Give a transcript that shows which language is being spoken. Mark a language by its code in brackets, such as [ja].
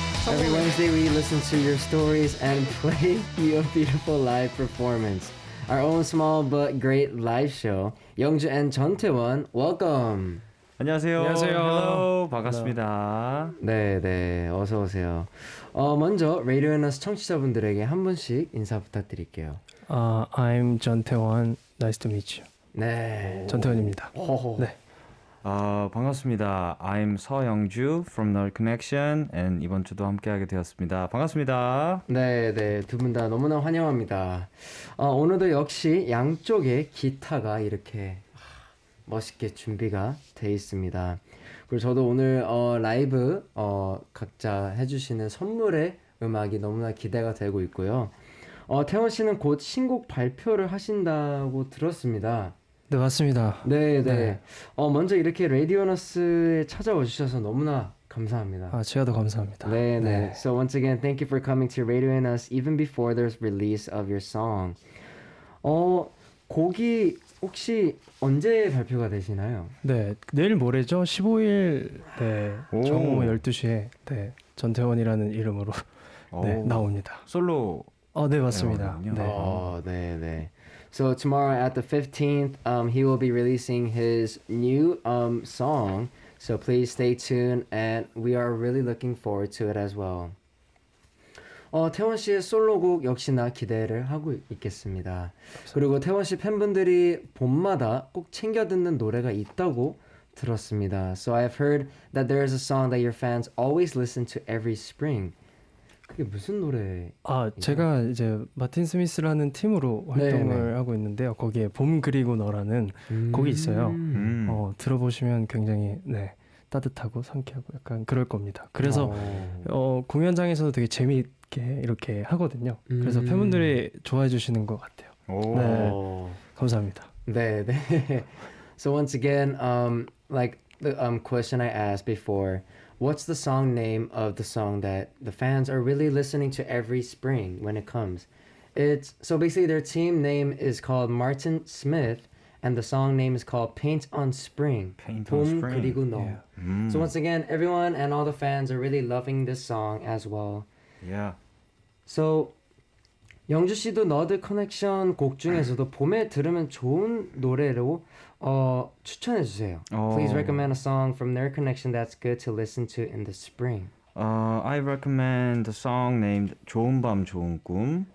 [en] Every Wednesday we listen to your stories and play you a beautiful live performance. Our own small but great live show. 영주 and 전태원, welcome. [ko] 안녕하세요. 안녕하세요. [en] Hello. [ko] 반갑습니다. 네, 어서 오세요. 먼저 라디오너스 청취자분들에게 한 분씩 인사 부탁드릴게요. [en] I'm JEONTAEWON. Nice to meet you. [ko] 네. 전태원입니다. 네. 반갑습니다. [en] I'm 서영주 from Nerd Connection and [ko] 이번 주도 함께하게 되었습니다. 반갑습니다. 네, 두 분 다 너무나 환영합니다. 오늘도 역시 양쪽에 기타가 이렇게 멋있게 준비가 돼 있습니다. 그리고 저도 오늘 라이브 각자 해주시는 선물의 음악이 너무나 기대가 되고 있고요. 태원 씨는 곧 신곡 발표를 하신다고 들었습니다. 네, 맞습니다. 네. 먼저 이렇게 라디오너스에 찾아와 주셔서 너무나 감사합니다. 제가 더 감사합니다. 네. [en] So once again, thank you for coming to Radio Us even before there's release of your song. [ko] 곡이 혹시 언제 발표가 되시나요? 네, 내일 모레죠. 15일 오. 정오 12시에 전태원이라는 이름으로 나옵니다. 솔로. 네, 맞습니다. 네. [en] So tomorrow at the 15th, he will be releasing his new song. So please stay tuned, and we are really looking forward to it as well. [ko] 태원 씨의 솔로곡 역시나 기대를 하고 있겠습니다. 그리고 태원 씨 팬분들이 봄마다 꼭 챙겨 듣는 노래가 있다고 들었습니다. [en] So I've heard that there is a song that your fans always listen to every spring. [ko] 그게 무슨 노래? 제가 이제 마틴 스미스라는 팀으로 활동을 하고 있는데요. 거기에 봄 그리고 너라는 곡이 있어요. 들어보시면 굉장히 따뜻하고 상쾌하고 약간 그럴 겁니다. 그래서 공연장에서도 되게 재미있게 이렇게 하거든요. 그래서 팬분들이 좋아해 주시는 것 같아요. 네, 감사합니다. 네. [en] So once again, like the question I asked before, what's the song name of the song that the fans are really listening to every spring when it comes? So basically their team name is called Martin Smith, and the song name is called Paint on Spring. [ko] 봄 그리고 너. [en] Yeah. So once again, everyone and all the fans are really loving this song as well. Yeah. [ko] So 영주 씨도 너드 커넥션 곡 중에서도 봄에 들으면 좋은 노래로 추천해 주세요. [en] Please recommend a song from their connection that's good to listen to in the spring. I recommend a song named 좋은 밤 좋은 꿈.